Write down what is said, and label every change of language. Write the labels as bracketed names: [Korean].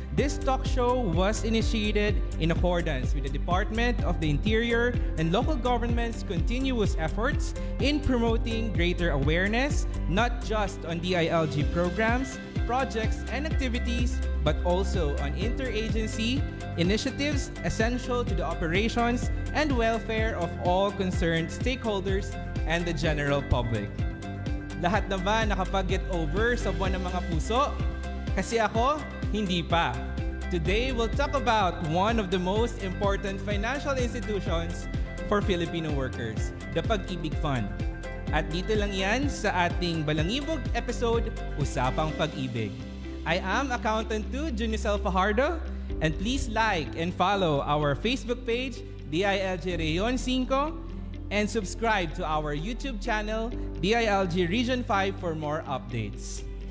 [English] This talk show was initiated in accordance with the Department of the Interior and local government's continuous efforts in promoting greater awareness, not just on DILG programs, projects, and activities, but also on interagency initiatives essential to the operations and welfare of all concerned stakeholders and the general public. [Filipino] Lahat na ba nakapag-get over sa buwan ng mga puso? Kasi ako, hindi pa. [English] Today, we'll talk about one of the most important financial institutions for Filipino workers, the Pag-ibig Fund. [Filipino] At dito lang yan sa ating Balangibog episode, Usapang Pag-ibig. [English] I am Accountant 2, Junicel Fajardo, and please like and follow our Facebook page, DILG Region 5, and subscribe to our YouTube channel, DILG Region 5 for more updates.